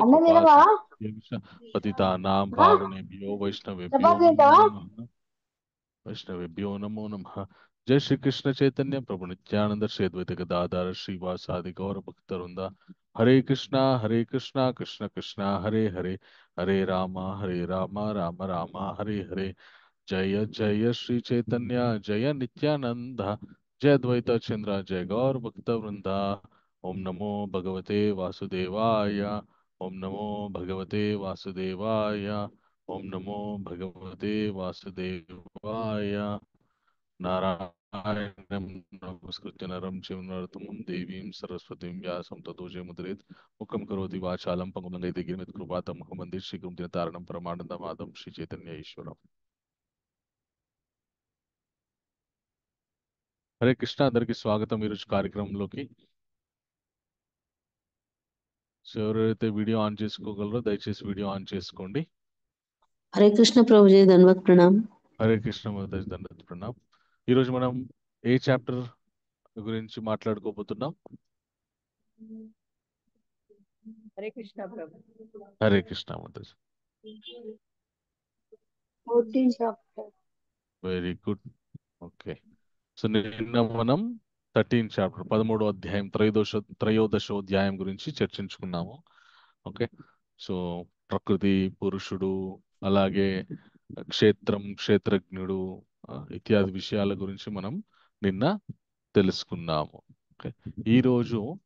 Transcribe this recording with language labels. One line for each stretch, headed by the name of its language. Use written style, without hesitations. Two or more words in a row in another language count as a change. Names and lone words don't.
Telugu: అన్నం
Sanskrit: कृपा
Telugu: తినవా?
Sanskrit: पतितानां ఆ? पावनेभ्यो वैष्णवेभ्यो
Telugu: చపాతీ
Sanskrit: नमो
Telugu: తింటావా?
Sanskrit: नमः वैष्णवेभ्यो नमो नमः जय श्री कृष्ण चैतन्य प्रभु नित्यानंद श्री अद्वैत गदाधर श्रीवासादि गौर भक्तवृंदा हरे कृष्णा कृष्ण कृष्णा हरे हरे हरे राम राम राम हरे हरे जय जय श्री चैतन्य जय नित्यानंद जय द्वैत चंद्र जय गौर भक्तवृंदा ओम नमो भगवते वासुदेवाय ओम नमो भगवते वासुदेवाय ओम नमो भगवते वासुदेवाय नारायणं नमस्कृत्य नरं चैव नरोत्तमं देवीं सरस्वतीं व्यासं ततो जयमुदीरयेत् मुखं करोति वाचालं पंगुं लङ्घयते गिरिमित्कृपातमहं वन्दे श्रीगुरुदिनतारणं परमानन्दमाधवं श्रीचैतन्य ईश्वरम्
Telugu: హరే కృష్ణ అందరికి స్వాగతం ఈరోజు కార్యక్రమంలోకి సో ఎవరైతే వీడియో ఆన్ చేసుకోగలరో దయచేసి వీడియో ఆన్ చేసుకోండి
Hindi: हरे कृष्ण प्रभु जी धन्यवाद प्रणाम।
Telugu: హరే కృష్ణ మహోదయ దండత్ ప్రణామ్ ఈరోజు మనం ఏ చాప్టర్ గురించి మాట్లాడుకోబోతున్నాం
Hindi: हरे कृष्णा प्रभु।
Telugu: హరే కృష్ణ మహోదయ 14 చాప్టర్.
English: very good okay so
Telugu: నిన్న మనం 13 చాప్టర్ 13వ అధ్యాయం త్రయోదశోధ్యాయం గురించి చర్చించుకున్నాము
English: okay so
Telugu: ప్రకృతి పురుషుడు అలాగే క్షేత్రం క్షేత్రజ్ఞుడు ఇత్యాది విషయాల గురించి మనం నిన్న తెలుసుకున్నాము ఓకే ఈరోజు